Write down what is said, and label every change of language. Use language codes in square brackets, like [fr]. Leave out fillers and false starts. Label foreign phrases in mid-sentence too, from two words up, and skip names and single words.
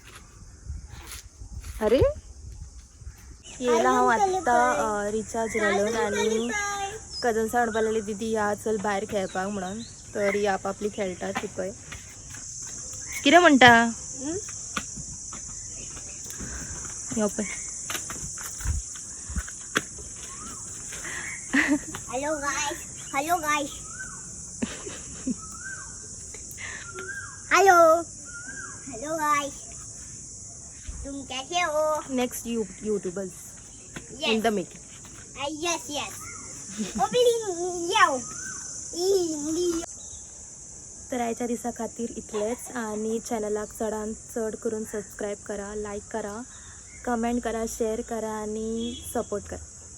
[kok] अरे येयला हांव आत्तां रिचार्ज घालून आनी कजन्सा म्हणपाक लागली दीदी या चल भायर खेळपाक म्हणून. तर ही आपापली खेळटात ती पळय. कितें म्हणटा? यो पळय. [en] Hello guys. Hello guys. हेलो. hello guys. [hi] तुम कैसे हो? [en] Next YouTubers in the making. Yes, yes. Opening yo. [kok] तर आयच्या दिसा खातीर इतलेंच. आनी चॅनलाक चडांत चड करून सबस्क्रायब करा, लायक करा, कमेंट करा, शेअर करा आनी सपोर्ट करा.